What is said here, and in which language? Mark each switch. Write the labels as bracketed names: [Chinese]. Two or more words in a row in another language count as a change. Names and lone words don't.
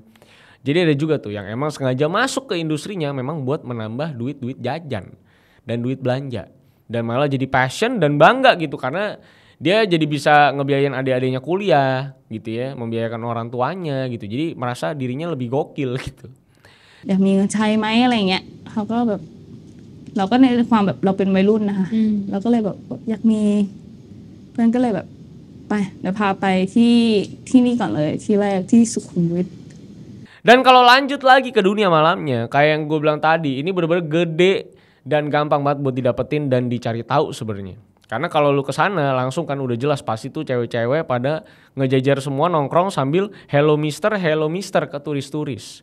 [Indonesian] Jadi ada juga tuh yang emang sengaja masuk ke industrinya memang buat menambah duit-duit jajan dan duit belanja. Dan malah jadi passion dan bangga gitu karena dia jadi bisa ngebiayain adik-adiknya kuliah gitu ya, membiayakan orang tuanya gitu. Jadi merasa dirinya lebih gokil gitu. [Thai] อยากมีเงินใช้ไหมอะไรเงี้ยเขาก็แบบเราก็ในความแบบเราเป็นวัยรุ่นนะคะเราก็เลยแบบอยากมีเพื่อนก็เลยแบบไปเดี๋ยวพาไปที่นี่ก่อนเลยที่แรกที่สุขุมวิท [Indonesian] Dan kalau lanjut lagi ke dunia malamnya, kayak yang gue bilang tadi, ini bener-bener gede dan gampang banget buat didapetin dan dicari tahu sebenarnya. Karena kalau lu kesana langsung kan udah jelas pasti tuh cewek-cewek pada ngejajar semua nongkrong sambil [English] hello mister [Indonesian] ke turis-turis.